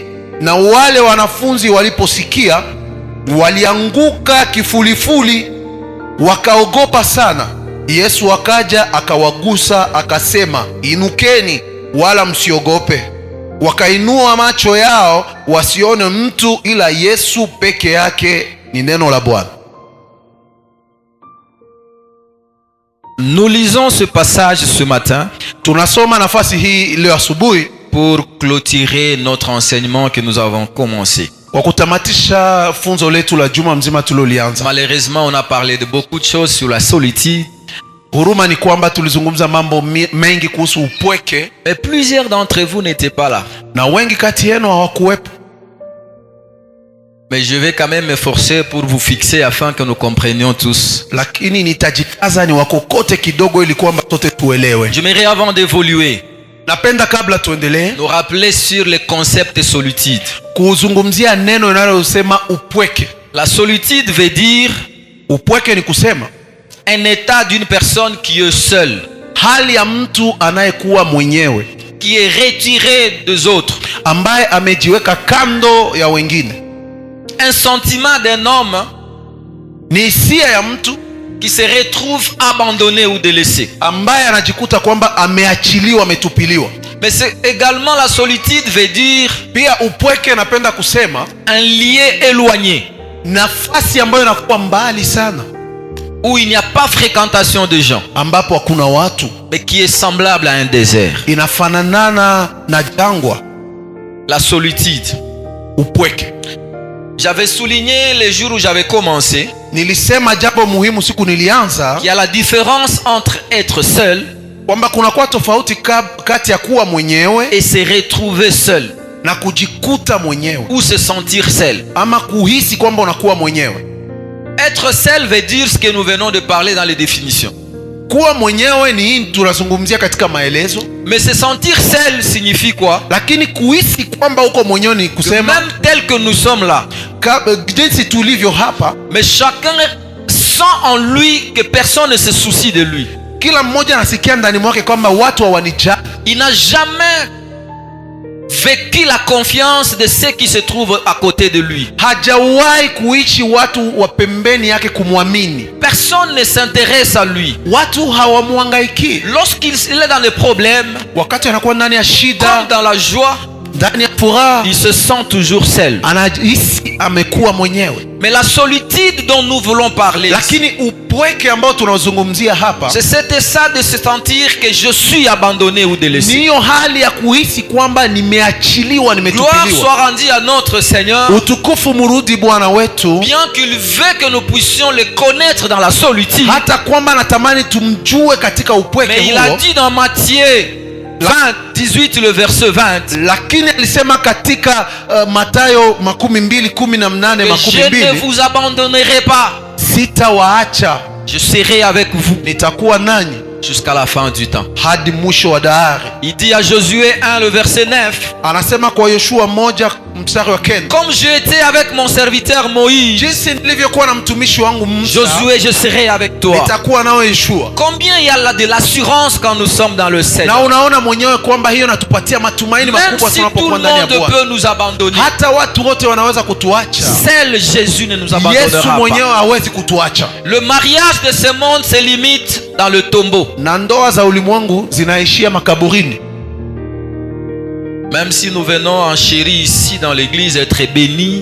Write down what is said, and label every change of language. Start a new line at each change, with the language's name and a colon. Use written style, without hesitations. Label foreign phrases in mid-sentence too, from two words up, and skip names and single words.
Swahili: Na wale wanafunzi waliposikia walianguka kifulifuli, wakaogopa sana. Yesu akaja akawagusa akasema, inukeni wala msiogope. Wakainua macho yao wasione mtu ila Yesu peke yake. Ni neno la Bwana.
French: Nous lisons ce passage ce matin
Swahili: Tunasoma nafasi hii leo asubuhi
French: pour clôturer notre enseignement que nous avons commencé.
Swahili: kwa kutamatisha funzo letu la juma mzima tulilolianza.
French: Malheureusement, on a parlé de beaucoup de choses sur la solitude.
Swahili: Huruma ni kwamba tulizungumza mambo mengi kuhusu upweke,
French: Mais plusieurs d'entre vous n'étaient pas là.
Swahili: na wengi kati yenu hawakuwepo.
French: Mais je vais quand même m'efforcer pour vous fixer afin que nous comprenions tous.
Swahili: Lakini nitajikaza ni wakokote kidogo ili kwamba sote tuelewe.
French: J'aimerais avant d'évoluer,
Swahili: Napenda kabla tuendelee
French: nous rappeler sur le concept de solitude.
Swahili: kuzungumzia neno linalosema upweke.
French: La solitude veut dire
Swahili: Upweke ni kusema
French: un état d'une personne qui est seule,
Swahili: hali ya mtu anayekuwa mwenyewe,
French: qui est retirée des autres.
Swahili: ambaye amejiweka kando ya wengine.
French: Un sentiment d'un homme
Swahili: Ni hisia ya mtu
French: qui se retrouve abandonné ou délaissé.
Swahili: ambaye anajikuta kwamba ameachiliwa, ametupiliwa.
French: Mais c'est également la solitude veut dire
Swahili: Pia upweke napenda kusema
French: un lieu éloigné,
Swahili: nafasi ambayo inakuwa mbali sana,
French: où il n'y a pas fréquentation de gens,
Swahili: ambapo hakuna watu,
French: mais qui est semblable à un désert.
Swahili: inafananana na jangwa.
French: La solitude.
Swahili: Upweke,
French: J'avais souligné les jours où j'avais commencé
Swahili: nilisema jambo muhimu siku nilianza,
French: qu'il y a la différence entre être seul
Swahili: kwamba kunakuwa tofauti kati ya kuwa mwenyewe
French: et se retrouver seul,
Swahili: na kujikuta mwenyewe,
French: ou se sentir seul.
Swahili: ama kuhisi kwamba unakuwa mwenyewe.
French: Être seul veut dire ce que nous venons de parler dans les définitions.
Swahili: Kuwa mwenyewe ni hii tunazungumzia katika maelezo,
French: Mais se sentir seul signifie quoi?
Swahili: lakini kuhisi kwamba uko mwenyewe ni
French: Que
Swahili: kusema
French: même tel que nous sommes là,
Swahili: jinsi tulivyo hapa,
French: mais chacun sent en lui que personne ne se soucie de lui.
Swahili: kila mmoja anasikia ndani mwake kwamba watu hawanijali.
French: Il n'a jamais vécu la confiance de ceux qui se trouvent à côté de lui.
Swahili: Hajawahi kuishi watu wa pembeni yake kumwamini.
French: Personne ne s'intéresse à lui.
Swahili: Watu hawamwangaiki.
French: Lorsqu'il est dans les problèmes,
Swahili: Wakati anakuwa ndani ya shida,
French: comme dans la joie,
Swahili: ndani ya furaha,
French: il se sent toujours seul.
Swahili: anahisi amekuwa mwenyewe.
French: Mais la solitude dont nous voulons parler,
Swahili: Lakini upweke ambao tunazungumzia hapa,
French: c'est cet état de se sentir que je suis abandonné ou délaissé.
Swahili: niyo hali ya kuhisi kwamba nimeachiliwa,
French: Gloire
Swahili: nimetupiliwa.
French: soit rendue à notre Seigneur,
Swahili: Utukufu murudi Bwana wetu,
French: bien qu'il veut que nous puissions le connaître dans la solitude.
Swahili: hata kwamba natamani tumjue katika upweke
French: Mais il a
Swahili: huo.
French: dit dans Matthieu 20, 18, le verset 20,
Swahili: Lakini alisema katika Mathayo 22:18,
French: que je ne vous abandonnerai pas.
Swahili: sitawaacha,
French: Je serai avec vous
Swahili: nitakuwa nanyi
French: jusqu'à la fin du temps.
Swahili: hadi mwisho wa dahari.
French: Il dit à Josué 1, le verset 9,
Swahili: Anasema kwa Yoshua 1:9,
French: comme j'ai été avec mon serviteur Moïse,
Swahili: jinsi nilivyokuwa na mtumishi wangu Musa,
French: Josué, je serai avec toi.
Swahili: nitakuwa nawe Yoshua.
French: Combien il y a là de l'assurance quand nous sommes dans le
Swahili: Na
French: Seigneur.
Swahili: unaona mwenyewe kwamba hiyo natupatia matumaini
French: Même
Swahili: makubwa
French: si tout
Swahili: tunapokuwa
French: le
Swahili: ndani ya
French: monde
Swahili: Bwana.
French: peut nous abandonner,
Swahili: Hata watu wote wanaweza kutuacha,
French: seul Jésus ne nous
Swahili: Yesu
French: abandonnera
Swahili: mwenyewe
French: pas.
Swahili: hawezi kutuacha.
French: Le mariage de ce monde se limite dans le tombeau.
Swahili: Na ndoa za ulimwengu zinaishia makaburini.
French: Même si nous venons en chéri ici dans l'église être bénis,